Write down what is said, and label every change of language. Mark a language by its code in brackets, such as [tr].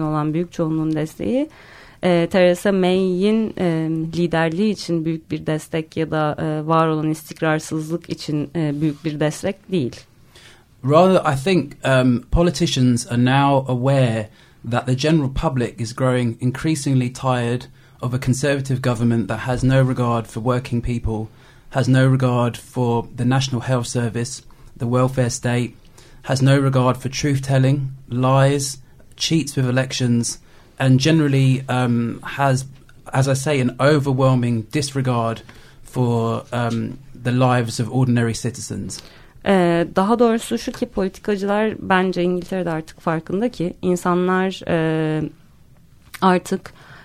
[tr] olan büyük çoğunluğun desteği, Theresa May'in liderliği için büyük bir destek ya da var olan istikrarsızlık için büyük bir destek değil. [en] Rather, I think politicians are now aware that the general public is growing increasingly tired of a conservative government that has no regard for working people, has no regard for the National Health Service, the welfare state, has no regard for truth-telling, lies, cheats with elections, and generally has, as I say, an overwhelming disregard for the lives of ordinary citizens. [tr] Daha doğrusu şu ki politikacılar bence İngiltere'de artık farkında ki insanlar artık